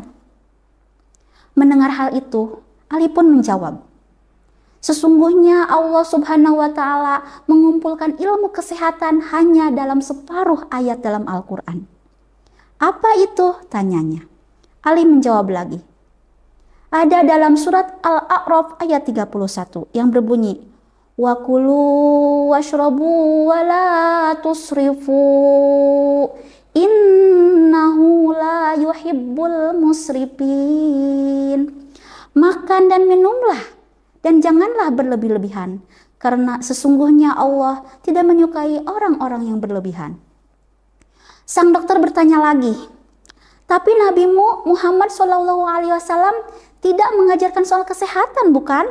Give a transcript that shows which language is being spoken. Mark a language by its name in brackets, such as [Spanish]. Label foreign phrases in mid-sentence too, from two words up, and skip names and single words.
[Indonesian] Mendengar hal itu, Ali pun menjawab, sesungguhnya Allah [Arabic] سبحانه وتعالى [Indonesian] mengumpulkan ilmu kesehatan hanya dalam separuh ayat dalam Al-Quran. Apa itu? Tanyanya. Ali menjawab lagi, ada dalam surat Al-A'raf ayat 31 yang berbunyi, [Arabic] وكلوا واشربوا ولا تسرفوا إنه لا يحب المسرفين. [Indonesian] Makan dan minumlah dan janganlah berlebih-lebihan, karena sesungguhnya Allah tidak menyukai orang-orang yang berlebihan. Sang dokter bertanya lagi, tapi nabimu Muhammad SAW tidak mengajarkan soal kesehatan, bukan?